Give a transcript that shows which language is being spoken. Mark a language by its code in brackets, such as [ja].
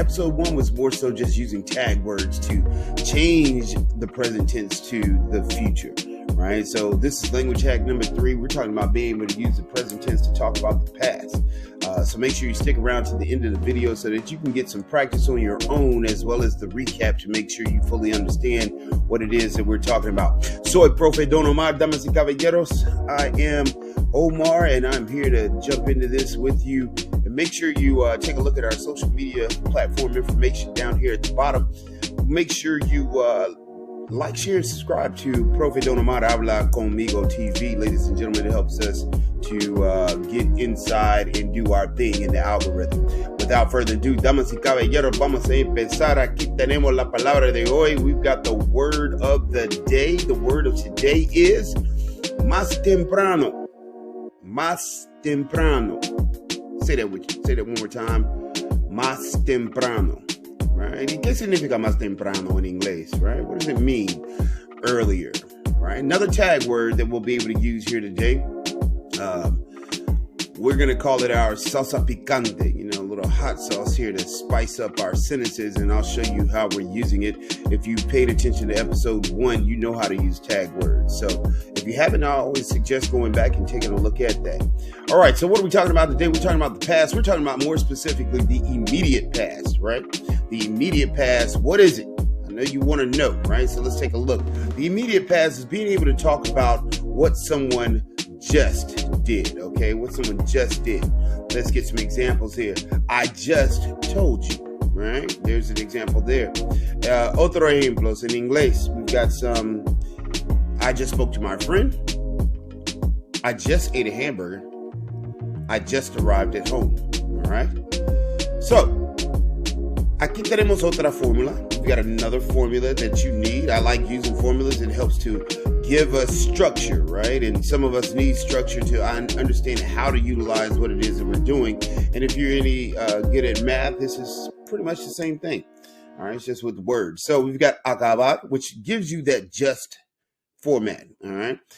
[en] Episode 1 was more so just using tag words to change the present tense to the future, right? So this is language hack number 3. We're talking about being able to use the present tense to talk about the past. So make sure you stick around to the end of the video so that you can get some practice on your own, as well as the recap to make sure you fully understand what it is that we're talking about. [es] Soy Profe Don Omar, damas y caballeros. [en] I am Omar, and I'm here to jump into this with you. And make sure you take a look at our social media platform information down here at the bottom. Make sure you like, share, and subscribe to Profe Don Omar Habla Conmigo TV. Ladies and gentlemen, it helps us to get inside and do our thing in the algorithm. Without further ado, [es] damas y caballeros, vamos a empezar. Aquí tenemos la palabra de hoy. [en] We've got the word of the day. The word of today is [es] más temprano. Más temprano. [en] Say that with you. Say that one more time. [es] Más temprano. Right? ¿Y qué significa más temprano [en] in English? Right? What does it mean? Earlier. Right? Another tag word that we'll be able to use here today. We're going to call it our salsa picante, a little hot sauce here to spice up our sentences, and I'll show you how we're using it. If you paid attention to episode 1, you know how to use tag words. So if you haven't, I always suggest going back and taking a look at that. All right, so what are we talking about today? We're talking about the past. We're talking about more specifically the immediate past, right? The immediate past, what is it? I know you want to know, right? So let's take a look. The immediate past is being able to talk about what someone just did, okay? What someone just did. Let's get some examples here. I just told you, right? There's an example there. [es] Otro ejemplos [en] in English. We've got some, I just spoke to my friend. I just ate a hamburger. I just arrived at home, all right? [es] So, aquí tenemos otra fórmula. [en] We've got another formula that you need. I like using formulas. It helps to give us structure, right? And some of us need structure to understand how to utilize what it is that we're doing. And if you're any good at math, this is pretty much the same thing. All right, it's just with the words. So we've got acabar, which gives you that just format. All right.